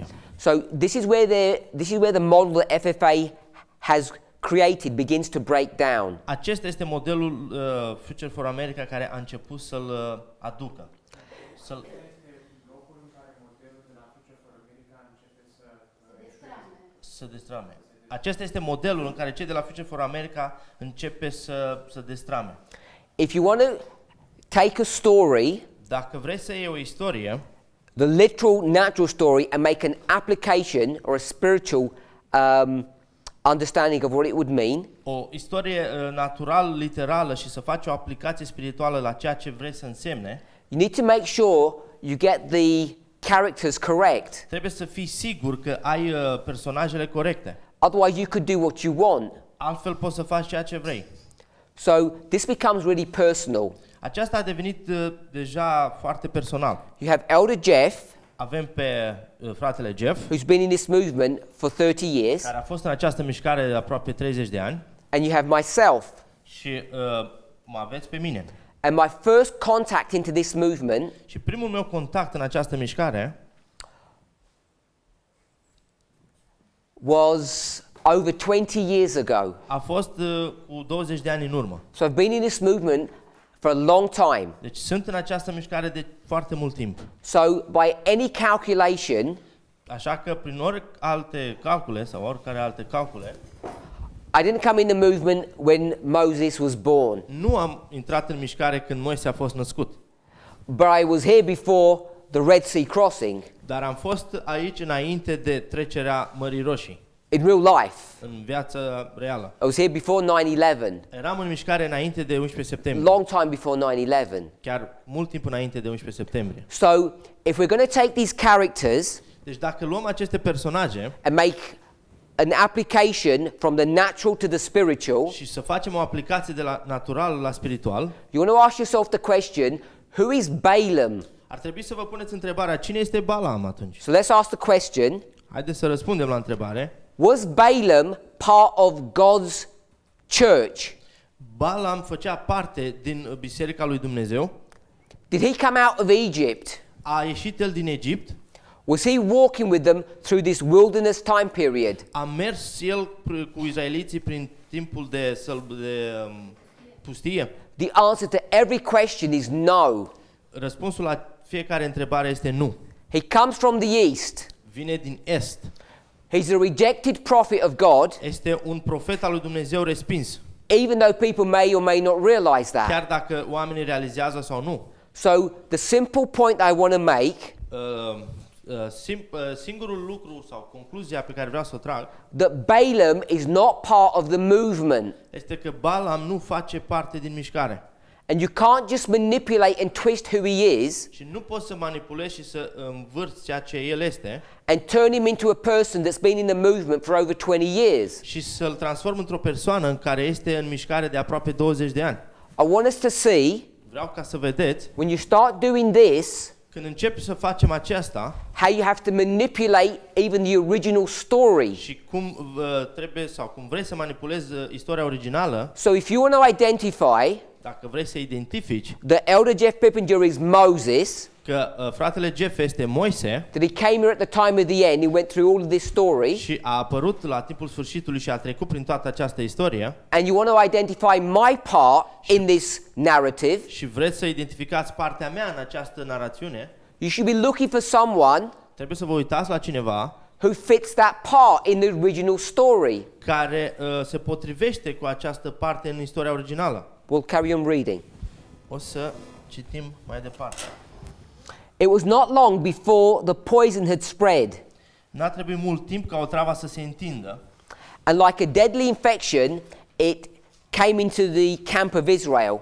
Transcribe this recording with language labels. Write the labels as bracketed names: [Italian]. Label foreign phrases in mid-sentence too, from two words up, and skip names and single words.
[English] So this is where the model that FFA has created begins to break down. [Romanian] Acesta este modelul Future for America care a început să-l aducă. Să destrame. Acesta este modelul în care cei de la Future for America începe să destrame. [English] If you want to take a story, [Romanian] Dacă vrei să iei o istorie, [English] the literal, natural story, and make an application or a spiritual understanding of what it would mean, [Romanian] o istorie natural, literală și să faci o aplicație spirituală la ceea ce vrei să însemne, [English] you need to make sure you get the characters correct. [Romanian] trebuie să fii sigur că ai personajele corecte. [English] Otherwise, you could do what you want. [Romanian] Altfel poți să faci ceea ce vrei. [English] So this becomes really personal. [Romanian] Aceasta a devenit deja foarte personal. [English] You have Elder Jeff, [Romanian] Avem pe fratele Jeff, [English] who's been in this movement for 30 years, [Romanian] care a fost în această mișcare de aproape 30 de ani, [English] and you have myself. [Romanian] și mă aveți pe mine. [English] And my first contact into this movement [Romanian] Și primul meu contact în această mișcare [English] was over 20 years ago. [Romanian] a fost cu 20 de ani în urmă. [English] So I've been in this movement for a long time. [Romanian] Deci sunt în această mișcare de foarte mult timp. [English] So by any calculation, [Romanian] Așa că prin alte calcule sau oricare alte calcule, [English] I didn't come in the movement when Moses was born, [Romanian] nu am intrat în mișcare când Moise a fost născut, [English] but I was here before the Red Sea crossing. [Romanian] dar am fost aici înainte de trecerea Mării Roșii. [English] in real life. [Romanian] în viața reală. [English] I was here before 9/11, [Romanian] Eram în mișcare înainte de 11 septembrie, [English] long time before 9/11. [Romanian] chiar mult timp înainte de 11 septembrie. [English] So, if we're going to take these characters [Romanian] Deci dacă luăm aceste personaje [English] and make an application from the natural to the spiritual, [Romanian] și să facem o aplicație de la natural la spiritual, [English] you want to ask yourself the question, who is Balaam? [Romanian] ar trebui să vă puneți întrebarea, cine este Balaam atunci? [English] So let's ask the question, [Romanian] Haideți să răspundem la întrebare. [English] was Balaam part of God's church? [Romanian] Balaam făcea parte din Biserica lui Dumnezeu. [English] Did he come out of Egypt? [Romanian] A ieșit el din Egipt. [English] Was he walking with them through this wilderness time period? [Romanian] A mers el cu izraeliții prin timpul de pustie? [English] The answer to every question is no. [Romanian] Răspunsul la fiecare întrebare este nu. [English] He comes from the east. [Romanian] Vine din est. [English] He's a rejected prophet of God, [Romanian] Este un profet al lui Dumnezeu respins. [English] even though people may or may not realize that. [Romanian] Chiar dacă oamenii realizează sau nu. [English] So the simple point I want to make [Romanian] Singurul lucru sau concluzia pe care vreau să o trag [English] that Balaam is not part of the movement. [Romanian] este că Balaam nu face parte din mișcare. [English] And you can't just manipulate and twist who he is [Romanian] Și nu poți să manipulezi și să învârți ceea ce el este [English] and turn him into a person that's been in the movement for over 20 years. [Romanian] și să-l transform într-o persoană în care este în mișcare de aproape 20 de ani. [English] I want us to see, [Romanian] Vreau ca să vedeți, [English] when you start doing this, [Romanian] când începi să facem aceasta [English] how you have to manipulate even the original story. [Romanian] și cum trebuie sau cum vrei să manipulezi istoria originală, [English] So if you want to identify [Romanian] dacă vrei să identifici [English] that Elder Jeff Pippinger is Moses, [Romanian] că fratele Jeff este Moise [English] that he came here at the time of the end, he went through all of this story, [Romanian] și a apărut la timpul sfârșitului și a trecut prin toată această istorie [English] and you want to identify my part in this narrative, [Romanian] și vreți să identificați partea mea în această narațiune, [English] you should be looking for someone [Romanian] trebuie să vă uitați la cineva [English] who fits that part in the original story. [Romanian] care se potrivește cu această parte în istoria originală. [English] We'll carry on reading. [Romanian] O să citim mai departe. [English] It was not long before the poison had spread, [Romanian] N-a trebuit mult timp ca o travă să se întindă [English] and like a deadly infection, it came into the camp of Israel.